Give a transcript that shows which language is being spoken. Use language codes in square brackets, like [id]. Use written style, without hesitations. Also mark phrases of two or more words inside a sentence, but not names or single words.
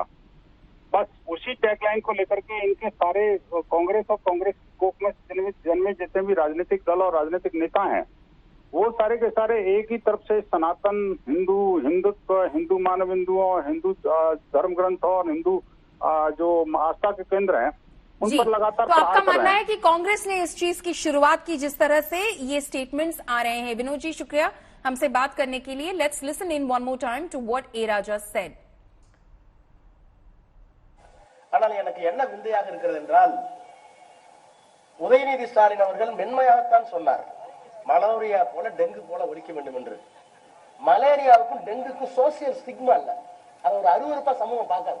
[hi] बस उसी टैगलाइन को लेकर के इनके सारे कांग्रेस और कांग्रेस कोप में जन्मे जितने भी राजनीतिक दल और राजनीतिक नेता हैं, वो सारे के सारे एक ही तरफ से सनातन, हिंदुत्व, हिंदू मानव हिंदुओं, हिंदू धर्म ग्रंथ और हिंदू जो आस्था के केंद्र हैं, उन पर लगातार तो आपका मानना है कि कांग्रेस ने इस चीज की शुरुआत की, जिस तरह से ये स्टेटमेंट्स आ रहे हैं. विनोद जी, शुक्रिया हमसे बात करने के लिए. [en] let's listen in one more time to what A Raja said. [ta] ஆனால் எனக்கு என்ன விந்தையாக இருக்கிறது என்றால் உதயநிதி ஸ்டாலின் அவர்கள் மென்மையாகத்தான் சொன்னார். மலேரியா போல டெங்கு போல ஒழிக்க வேண்டும் என்று. மலேரியாவுக்கும் டெங்குக்கும் [en] social stigma [ta] இல்ல. அது ஒரு அருவருப்பா சமூகம் பார்க்காது.